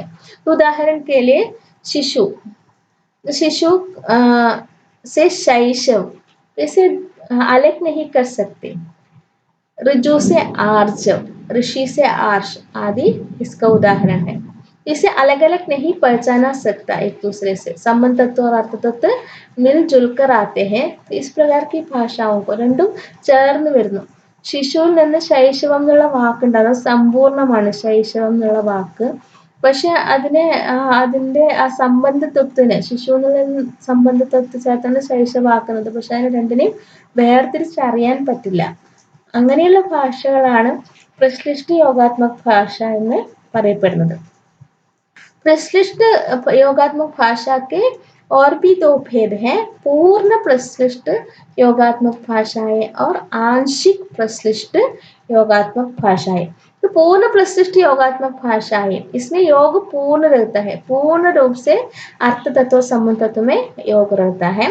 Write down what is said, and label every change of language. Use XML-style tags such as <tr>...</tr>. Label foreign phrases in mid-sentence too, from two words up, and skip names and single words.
<hi>तो उदाहरण के लिए शिशु शिशु से शैशव इसे अलग नहीं कर सकते। ऋजु से आर्जव, ऋषि से आर्ष आदि इसका उदाहरण है। इसे अलग अलग नहीं पहचाना सकता एक दूसरे से। संबंध तत्व और अर्थ तत्व मिलजुल कर आते हैं। तो इस प्रकार की भाषाओं को</hi> <ml>രണ്ടും ചേർന്ന് വരുന്നു. ശിശുവിൽ നിന്ന് ശൈശവം എന്നുള്ള വാക്കുണ്ടാകും. സമ്പൂർണ്ണമാണ് ശൈശവം എന്നുള്ള വാക്ക്. പക്ഷെ അതിന്റെ ആ സംബന്ധത്വത്തിന് ശിശു എന്നുള്ള സംബന്ധത്വത്തിൽ ചേർത്താണ് ശൈശവാക്കുന്നത്. പക്ഷെ അതിന് രണ്ടിനെയും വേർതിരിച്ചറിയാൻ പറ്റില്ല. അങ്ങനെയുള്ള ഭാഷകളാണ് പ്രശ്ലിഷ്ട യോഗാത്മക ഭാഷ എന്ന് പറയപ്പെടുന്നത്.</ml> <hi>प्रश्लिष्ट योगात्मक भाषा के और भी दो भेद हैं, पूर्ण प्रश्लिष्ट योगात्मक भाषाएं और आंशिक प्रश्लिष्ट योगात्मक भाषाएं। तो पूर्ण प्रश्लिष्ट योगात्मक भाषाएं, इसमें योग पूर्ण रहता है, पूर्ण रूप से अर्थ तत्व संबंध तत्व में योग रहता है।</hi>